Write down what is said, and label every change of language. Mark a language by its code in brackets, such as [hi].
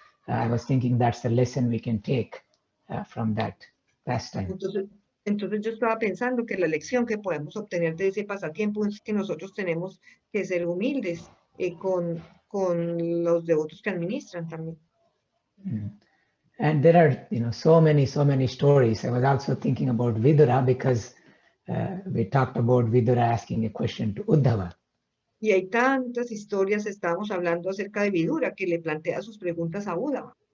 [en] I was thinking that's the lesson we can take from that pastime. [es] Entonces yo estaba pensando que la lección que podemos obtener de ese pasatiempo es que nosotros tenemos que ser humildes con los devotos que administran también. [en] And there are so many stories. I was also thinking about Vidura because we talked about Vidura asking a question to Uddhava. [es] Y hay tantas historias, estábamos hablando acerca de Vidura, que le plantea sus preguntas a Uddhava.